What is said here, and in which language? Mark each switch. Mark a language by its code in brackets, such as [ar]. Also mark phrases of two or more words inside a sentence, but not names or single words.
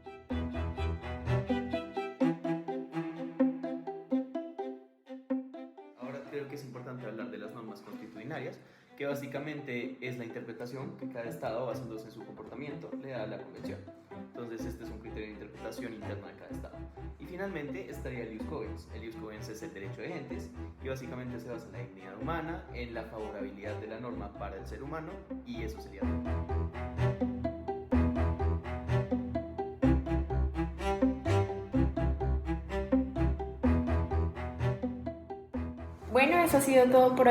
[es] Ahora creo que es importante hablar de las normas constitucionarias, que básicamente es la interpretación que cada estado, basándose en su comportamiento, le da a la convención. Entonces este es un criterio de interpretación interna de cada estado. Y finalmente estaría el [la] ius cogens. [es] El [la] ius cogens [es] es el derecho de gentes y básicamente se basa en la dignidad humana, en la favorabilidad de la norma para el ser humano, y eso sería todo. Bueno, eso ha sido todo por hoy.